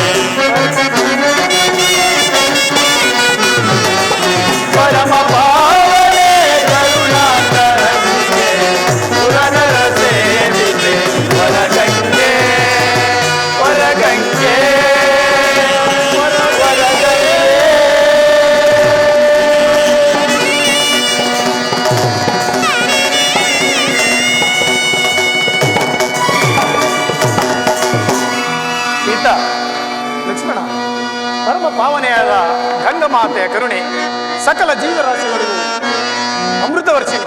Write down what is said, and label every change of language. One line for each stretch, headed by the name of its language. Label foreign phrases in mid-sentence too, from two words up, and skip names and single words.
Kannada: ಪರಮ ಪಾವನೆ ಕರುಣಾಂತರಂಗೆ, ಸುರನರ ಸೇವಿತೆ ವರಗಂಗೆ, ವರಗಂಗೆ, ವರಗಂಗೆ. ಸೀತಾ, ಲಕ್ಷ್ಮಣ, ಪರಮ ಪಾವನೆಯಾದ ಗಂಗಮಾತೆಯ ಕರುಣೆ ಸಕಲ ಜೀವರಾಶಿಗಳಿಗೂ ಅಮೃತ ವರ್ಷಿಣಿ.